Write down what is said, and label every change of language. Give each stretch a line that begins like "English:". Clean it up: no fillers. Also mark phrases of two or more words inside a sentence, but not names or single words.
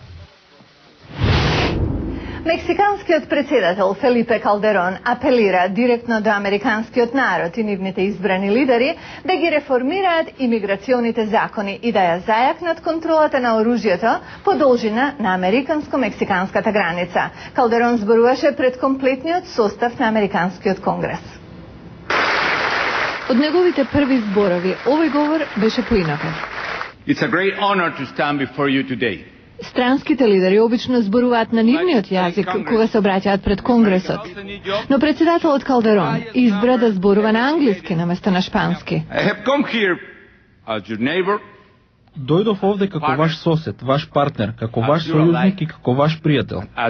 Macedonian: Мексиканскиот председател Фелипе Калдерон апелира директно до американскиот народ и нивните избрани лидери да ги реформираат имиграционите закони и да ја зајакнат контролата на оружјето по должина на американско-мексиканската граница. Калдерон зборуваше пред комплетниот состав на Американскиот конгрес. Од неговите први зборови, овој говор беше поинаков.
English: It's a great honor to stand before you today.
Macedonian: Странските лидери обично зборуваат на нивниот јазик кога се обраќаат пред Конгресот. Но председателот Калдерон избра да зборува на англиски наместо на шпански. Дојдов овде како ваш сосед, ваш партнер, како ваш сојузник и како ваш пријател.